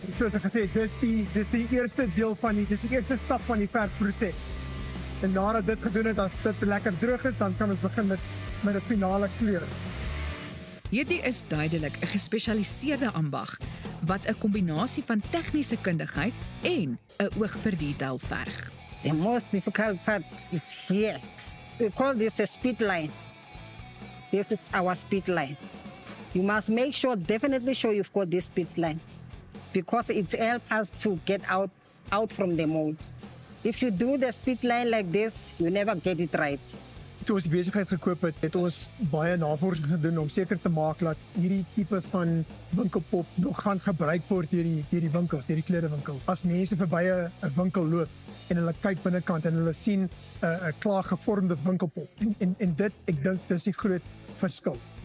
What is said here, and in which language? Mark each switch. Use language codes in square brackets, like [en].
[af] Soos ek gesê het, dis die eerste deel van dis die eerste stap van die verfproses. En nadat dit gedoen het, as dit lekker droog is, dan kan ons begin met 'n finale kleur. Hierdie is duidelik 'n gespesialiseerde ambag wat 'n kombinasie van tegniese kundigheid en 'n oog vir detail verg. [en] The most difficult part is here. We call this a speed line. This is our speed line. You must make sure, definitely sure you've got this speed line because it helps us to get out from the mold. If you do the speed line like this, you never get it right. [af] Toe ons die besigheid gekoop het ons baie navorsing gedoen om seker te maak dat hierdie tipe van winkelpop nog gaan gebruik word deur die winkels, deur die klerewinkels. As mense verby 'n winkel loop en hulle kyk binnekant en hulle sien 'n klaar gevormde winkelpop en dit ek dink dis die groot verskil.